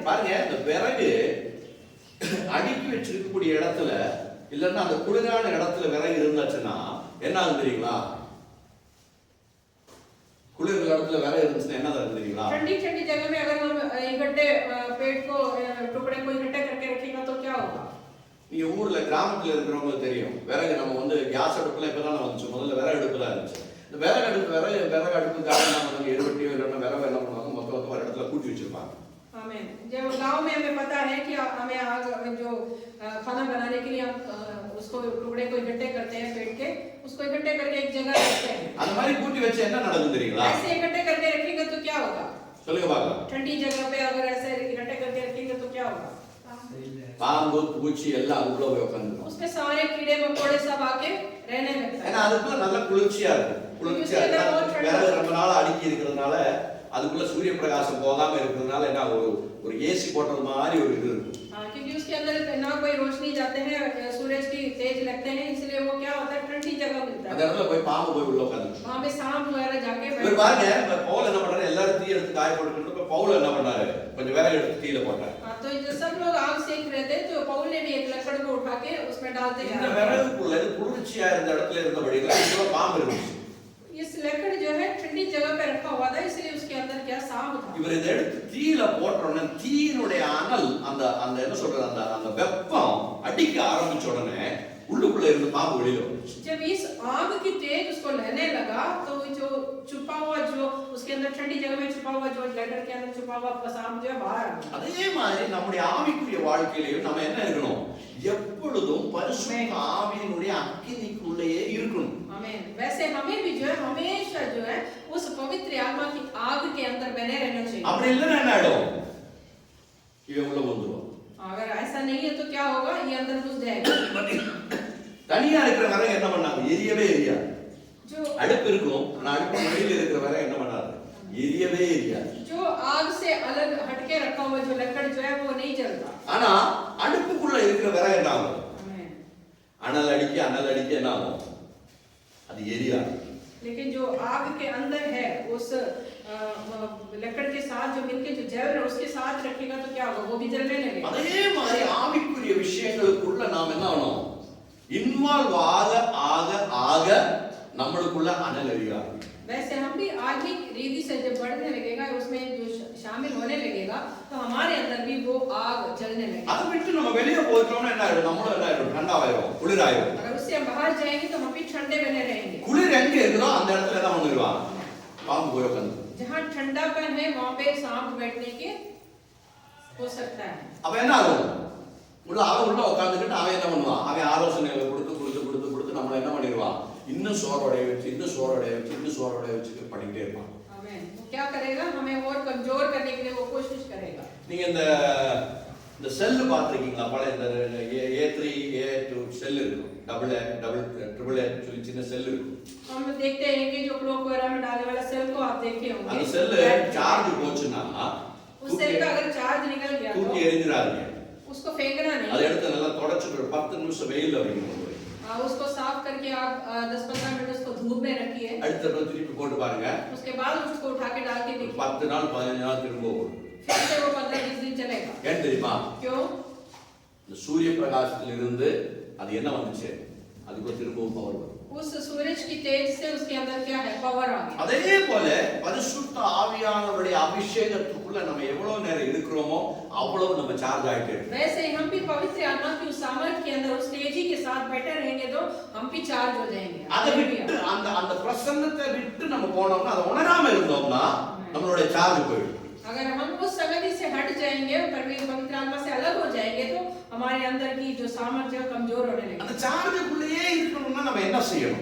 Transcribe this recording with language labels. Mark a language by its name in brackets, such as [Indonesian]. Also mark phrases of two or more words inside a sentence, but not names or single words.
[Tamil] பாருங்க, இந்த விறகு அடுக்கி வச்சிருக்கக்கூடிய இடத்துல இல்லன்னா அந்த குளிரான இடத்துல விறகு இருந்தாச்சுன்னா என்ன ஆகும் தெரியுங்களா? குளிர் இடத்துல விறகு இருந்துச்சுன்னா என்ன ஆகும் தெரியுங்களா? [Hindi] ठंडी जगह में अगर हम इकट्ठे पेड़ को टुकड़े को इकट्ठे करके रखेगा तो क्या होगा? [Tamil] நீங்க ஊர்ல கிராமத்துல இருக்கிறவங்களுக்கு தெரியும், விறகு நம்ம வந்து கேஸ் அடுப்புல இப்பதான் வந்துச்சு, முதல்ல விறகு அடுப்பு தான் இருந்துச்சு. இந்த விறகு அடுப்புக்காக நம்ம எருவட்டியோ இல்லைன்னா விறகு என்ன பண்ணுவாங்க, மொத்தம் ஒரு இடத்துல கூட்டி வச்சிருப்பாங்க. [Hindi] आमीन। जब गांव में हमें पता है कि हमें आग जो खाना बनाने के लिए हम उसको टुकड़े को इकट्ठे करते हैं, पेड़ के उसको इकट्ठे करके एक जगह रखते हैं। [Tamil] அந்த மாதிரி கூட்டி வச்சு என்ன நடக்கும் தெரியுங்களா? [Hindi] ऐसे इकट्ठे करके रखेंगे तो क्या होगा? [Tamil] சொல்லுங்க பார்க்கலாம். [Hindi] ठंडी जगह पे अगर ऐसे इकट्ठे करके रखेंगे तो क्या होगा? [Tamil] பாம்பு, பூச்சி எல்லாம் அதுக்குள்ள போய் உட்கார்ந்துரும். [Hindi] उसमें सारे कीड़े मकोड़े सब आके रहने लगते हैं। [Tamil] ஏன்னா அதுக்குள்ள நல்ல குளிர்ச்சியா இருக்கும். குளிர்ச்சியா இருக்கு. விறகு ரொம்ப நாளா அடுக்கி இருக்கிறதுனால அதுக்குள்ள சூரிய பிரகாசம் போகாம இருக்கிறதுனால என்ன ஒரு ஏசி போட்டது மாதிரி ஒரு இது இருக்கும். [Hindi] क्योंकि उसके अंदर ना कोई रोशनी जाते हैं, सूरज की तेज लगते हैं, इसलिए वो क्या होता है, ठंडी जगह मिलता है। [Tamil] அந்த இடத்துல போய் பாம்பு போய் உள்ள உட்கார்ந்து [Hindi] वहां पे सांप वगैरह जाके [Tamil] बैठ பாருங்க, பவுல் என்ன பண்றாரு, எல்லாரும் தீ எடுத்து காய போட்டுட்டு பவுல் என்ன பண்ணாரு, கொஞ்சம் விறகு எடுத்து தீயில போட்டாரு. [Hindi] तो जो सब लोग आग सेक रहे थे तो पौल ने भी एक लकड़ को उठा के उसमें डालते गए। [Tamil] இந்த விறகுக்குள்ள குளிர்ச்சியா இருந்த இடத்துல இருந்தபடியால இதுல பாம்பு இருந்துச்சு. [Hindi] इस लकड़ जो है ठंडी जगह पे रखा हुआ था, इसलिए उसके अंदर क्या सांप था। [Tamil] இவர் இதை எடுத்து தீயில போட்டறோனே தீயினுடைய அனல் அந்த என்ன சொல்றது, அந்த வெப்பம் அடிக்க ஆரம்பிச்ச உடனே உள்ளுக்குள்ள இருந்து பாம்பு வெளியில வந்துச்சு. [Hindi] जब इस आग की तेज उसको लेने लगा तो जो छुपा हुआ जो उसके अंदर ठंडी जगह में छुपा हुआ जो लेटर के अंदर छुपा हुआ सांप जो है बाहर आ गया। [Tamil] அதே மாதிரி நம்முடைய ஆவிக்குரிய வாழ்க்கையிலயும் நம்ம என்ன இருக்கணும், எப்பொழுதும் பரிசுத்த ஆவியினுடைய அக்கினிக்குள்ளேயே இருக்கணும். [Hindi] आमीन। वैसे हमें भी जो है हमेशा जो है उस पवित्र आत्मा की आग के अंदर बने रहना चाहिए। [Tamil] அப்படி இல்லைன்னா என்ன ஆயிடும், இவன் உள்ள வந்துருவான். [Hindi] अगर ऐसा नहीं है तो क्या होगा, ये अंदर घुस जाएगा। [Tamil] தனியா இருக்கிற விறகு என்ன பண்ணாங்க, எரியவே எரியாது. [Hindi] जो [Tamil] அடுப்பு இருக்கும், ஆனா அடுப்பு வெளியில இருக்கிற விறகு என்ன பண்ணாது, எரியவே எரியாது. [Hindi] जो आग से अलग हटके रखा हुआ जो लकड़ जो है वो नहीं जलता। [Tamil] ஆனா அடுப்புக்குள்ள இருக்கிற விறகு என்ன ஆகும், [Hindi] आमीन। [Tamil] அனல் அடிக்க என்ன ஆகும், அது எரியாது. [Hindi] लेकिन जो आग के अंदर है उस लकड़ के साथ जो मिलके जो जल रहा है उसके साथ रखेगा तो क्या होगा, वो भी जलने लगेगा। [Tamil] அதே மாதிரி ஆவிக்குரிய விஷயங்களுக்குள்ள நாம் என்ன ஆகணும், இன்வால்வ் ஆக நம்மளுக்குள்ள அனல் எரியாது. [Hindi] वैसे हम भी आत्मिक रीति से जब बढ़ने लगेगा, उसमें जो शामिल होने लगेगा तो हमारे अंदर भी वो आग जलने लगेगी। [Tamil] அதை விட்டு நம்ம வெளியே போயிட்டோம்னா என்ன ஆயிடும், நம்மளும் என்ன ஆயிடும், ठंडाவாயிடும், குளிராயிடும். [Hindi] अगर उससे हम बाहर जाएंगे तो हम भी ठंडे बने रहेंगे। [Tamil] குளிர் எங்க இருக்குதோ அந்த இடத்துல என்ன பண்ணிடுவான், பாம்பு போய் உட்கார்ந்து. [Hindi] जहाँ ठंडापन है वहाँ पे सांप बैठने के हो सकता है। [Tamil] அப்ப என்ன ஆகும், உள்ள உட்கார்ந்துட்டு அவன் என்ன பண்ணுவான், அவன் ஆலோசனைகளை கொடுத்து நம்மள என்ன பண்ணிடுவான், இன்னும் சோர்வடைய வச்சு பண்ணிக்கிட்டே இருப்பான். [Hindi] आमीन। वो क्या करेगा, हमें और कमजोर करने के लिए वो कोशिश करेगा। [Tamil] நீங்க இந்த செல் பார்த்திருக்கீங்களா, பழைய இந்த A3 A2 செல் இருக்கும், டபுள் A சொல்லி சின்ன செல் இருக்கும். [Hindi] हम देखते हैं कि जो क्लॉक वगैरह में डालने वाला सेल को आप देखे होंगे। [Tamil] அந்த செல் சார்ஜ் போச்சுன்னா [Hindi] उस सेल का अगर चार्ज निकल गया तो [Tamil] தூக்கி எரிஞ்சிராதீங்க, [Hindi] उसको फेंकना नहीं। [Tamil] அதை எடுத்து நல்லா தொடச்சிட்டு 10 நிமிஷம் வெயில்ல வைக்கணும். [Hindi] उसको साफ करके आप 10-15 मिनट उसको धूप में रखिए। [Tamil] அடுத்த நாள் திருப்பி போட்டு பாருங்க, [Hindi] उसके बाद उसको उठा के डाल के देखिए, [Tamil] 10 நாள் 15 நாள் திரும்ப வரும். [Hindi] फिर से वो 15-20 दिन चलेगा। [Tamil] ஏன் தெரியுமா, [Hindi] क्यों? [Tamil] இந்த சூரிய பிரகாசத்திலிருந்து அது அது என்ன வந்துச்சு? அதுக்கு திரும்பவும் பவர் வரும். [Hindi] उस सूरज की तेज से उसके अंदर क्या है? पावर आ गया. [Tamil] அதே போல பரிசுத்த ஆவியானவருடைய அபிஷேகத்துக்குள்ள நம்ம எவ்வளவு நேரம் இருக்கிறோமோ அவ்வளவு நம்ம சார்ஜ் ஆயிட்டே இருக்கோம். [Hindi] वैसे हम भी पवित्र आत्मा की उस सामर्थ्य के अंदर उस तेजी के साथ बैठे रहेंगे तो हम भी चार्ज हो जाएंगे. [Tamil] அதை விட்டு அந்த பிரசன்னத்தை விட்டு நம்ம போனோம்னா அதை உணராம இருந்தோம்னா நம்மளுடைய சார்ஜ் போயிடும். [Hindi] अगर हम उस संगति से हट जाएंगे पवित्र आत्मा से अलग हो जाएंगे तो हमारे अंदर की जो सामर्थ्य कमजोर होने लगेगी. [Tamil] அந்த சார்ஜுக்குள்ளேயே இருக்கணும்னா நம்ம என்ன செய்யணும்?